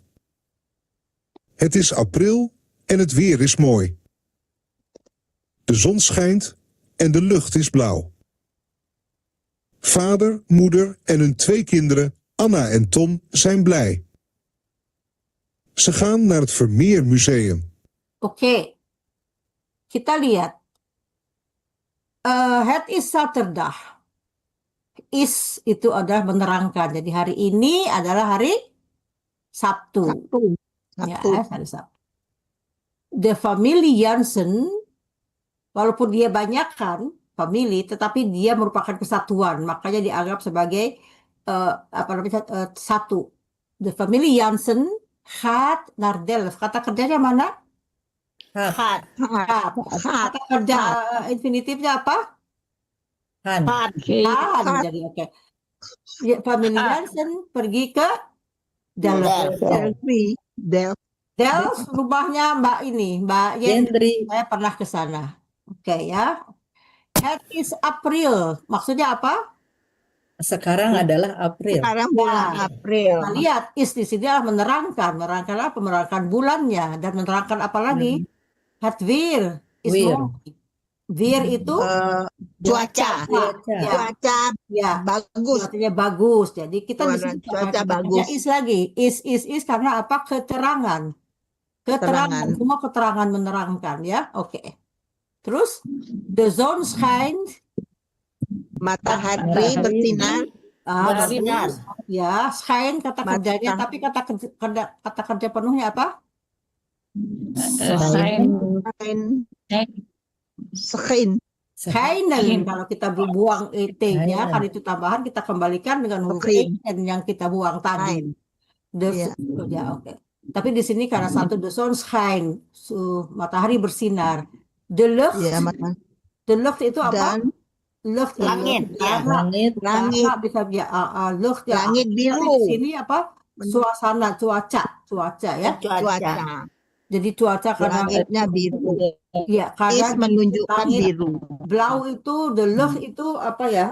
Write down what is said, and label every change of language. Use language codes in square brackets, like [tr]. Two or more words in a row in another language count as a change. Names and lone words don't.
[nl] Het is april en het weer is mooi. De zon schijnt en de lucht is blauw. Vader, moeder en hun 2 kinderen, Anna en Tom, zijn blij. Ze gaan naar het Vermeer Museum. [id] Oke. Kita lihat. [nl] Het is zaterdag. [id] Is itu adalah menerangkan. Jadi hari ini adalah hari Sabtu. Ya, hari Sabtu. [nl] De familie Jansen, [id] walaupun dia banyakkan famili, tetapi dia merupakan kesatuan, makanya dianggap sebagai satu. [nl] De familie Jansen gaat naar Delft. [id] Kata kerjanya mana? Gaat. Gaat. Kata kerja infinitifnya apa? Han. Kan. Jadi oke. Ya, familie Jansen pergi ke Delft. Delft rumahnya Mbak Yendri. Yendri. Saya pernah ke sana. Oke ya. [nl] Het is April. [id] Maksudnya apa? Sekarang adalah April. Sekarang bulan Ya. April. Nah, lihat is di sini adalah menerangkan. Menerangkan apa? Menerangkan bulannya dan menerangkan apa lagi? [nl] Het weer is [id] Weer. mooi. Weer itu Cuaca. ya, Cuaca ya. bagus. Cuacanya bagus. Jadi kita di sini Cuaca pakai bagus. is lagi. Is karena apa? Keterangan. Keterangan. Semua keterangan menerangkan ya. Oke. Terus [nl] the zon schijnt. [id] Matahari bersinar. Bersinar. Ya, schijnt kata kerjanya, tapi kata kerja penuhnya apa? Schijn. Schijnen. Kalau kita buang T-nya, kan itu tambahan, kita kembalikan dengan huruf N yang kita buang tadi. Ya, oke. Tapi di sini karena satu [en] the sun shine, [id] matahari bersinar. [nl] The lucht, the lucht [id] itu apa? Lucht, Langit. Langit. Langit. Bisa lucht ya. Langit biru. Di sini apa? Suasana, cuaca ya. Cuaca. Jadi cuaca karena Langitnya biru. ya karena Is menunjukkan langit biru. blau itu [nl] the lucht [id] itu apa ya?